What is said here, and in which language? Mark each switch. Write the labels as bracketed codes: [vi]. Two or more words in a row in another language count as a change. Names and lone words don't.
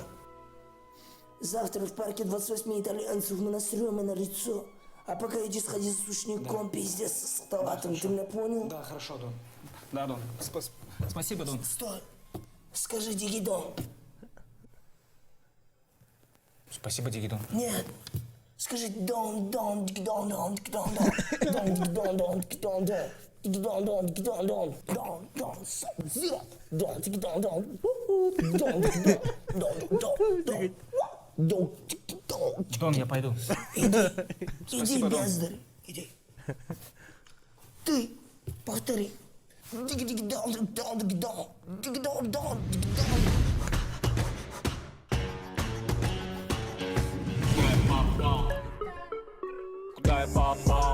[ru] Завтра в парке 28 итальянцев мы насрем на лицо. А пока иди сходи с сушником, пиздец, с салатом, ты меня понял? Да, хорошо, Дон. Да, Дон. Спасибо, Дон. Стой. Скажи Дигидон. Спасибо, Дигидон. Нет. Скажи дон, дон, дон, дон, дон, дон, дон, дон, дон, дон, дон. Дон, дон, дон, дон, дон, дон, зиро, дон, дон, дон, дон, дон, дон, дон, дон. Дон, я пойду. Иди, бездарь, иди. Ты повтори. Дон, дон, дон, дон, дон, дон. Куда я попал?